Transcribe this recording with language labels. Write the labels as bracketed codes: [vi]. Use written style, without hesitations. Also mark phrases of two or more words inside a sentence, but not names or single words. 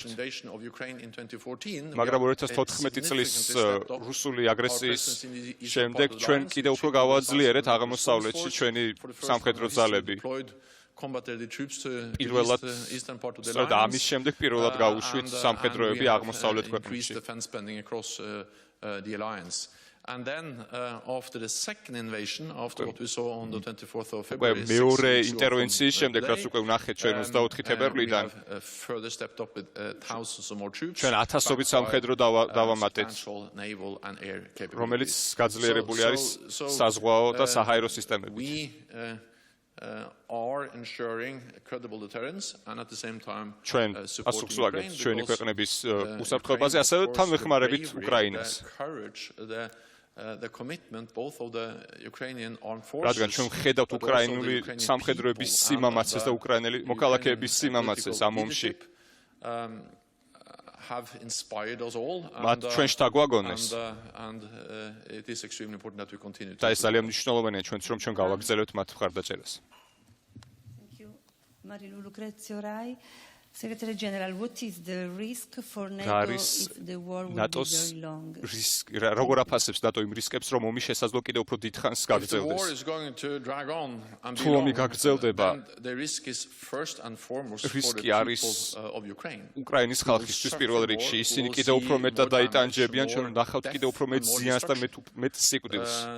[ka] მაგრამ 2014 წლის რუსული აგრესიის შემდეგ ჩვენ კიდევ უფრო გავაძლიერეთ აღმოსავლეთში ჩვენი სამხედრო ძალები. პირველად, სწორედ ამის შემდეგ პირველად გავუშვით სამხედროები აღმოსავლეთ ქვეყნებში. [en] The alliance. And then after the second invasion, after what we saw on the 24th of February, [ka] მეორე ინტერვენციის შემდეგ, რაც უკვე ვნახეთ ჩვენ 24 თებერვლიდან, [en] further stepped up with thousands of more troops. [ka] ჩვენ ათასობით სამხედრო დავამატეთ, რომელიც გაძლიერებული არის საზღვაო და საჰაერო სისტემებით. [en] Are ensuring credible deterrence and at the same time [ka] ჩვენ პასუხს ვაგებთ ჩვენი ქვეყნების უსაფრთხოებაზე, ასევე თან ვეხმარებით უკრაინას. [en] The commitment both of the Ukrainian armed forces, [ka] რადგან ჩვენ ხედავთ უკრაინული სამხედროების სიმამაცეს და უკრაინელი მოქალაქეების სიმამაცეს ამ ომში. [en] have inspired us all, and it is extremely important that we continue to. [ka] და ეს ძალიან მნიშვნელოვანია ჩვენც, რომ ჩვენ გავაგრძელებთ მათ მხარდაჭერას. [en] Thank you. Marilu Lucrezio Rai. Secretary General, what is the risk for NATO if the war will be very long? [ka] როგორ აფასებს NATO იმ რისკებს, რომ ომი შესაძლოა კიდევ უფრო დიდ ხანს გაგრძელდეს? თუ ომი გაგრძელდება, რისკი არის უკრაინის ხალხისთვის პირველ რიგში. ისინი კიდევ უფრო მეტად დაიტანჯებიან, ჩვენ ნახავთ კიდევ უფრო მეტ ზიანს და მეტ სიკვდილს.